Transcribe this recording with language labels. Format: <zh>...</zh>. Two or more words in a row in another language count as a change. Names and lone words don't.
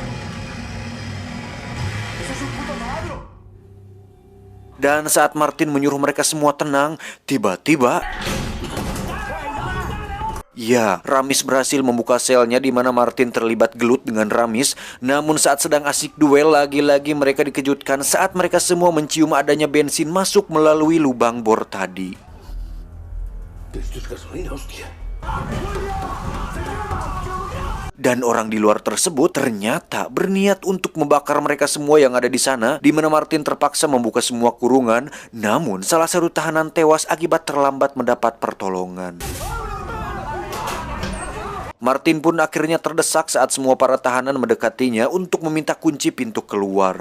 <id>Dan saat Martin menyuruh mereka semua tenang, tiba-tiba ya, Ramis berhasil membuka selnya di mana Martin terlibat gelut dengan Ramis. Namun saat sedang asik duel, lagi-lagi mereka dikejutkan saat mereka semua mencium adanya bensin masuk melalui lubang bor tadi.</id> <es>Esto es gasolina, hostia.</es> <id>Dan orang di luar tersebut ternyata berniat untuk membakar mereka semua yang ada di sana, di mana Martin terpaksa membuka semua kurungan. Namun salah satu tahanan tewas akibat terlambat mendapat pertolongan. Martin pun akhirnya terdesak saat semua para tahanan mendekatinya untuk meminta kunci pintu keluar.</id>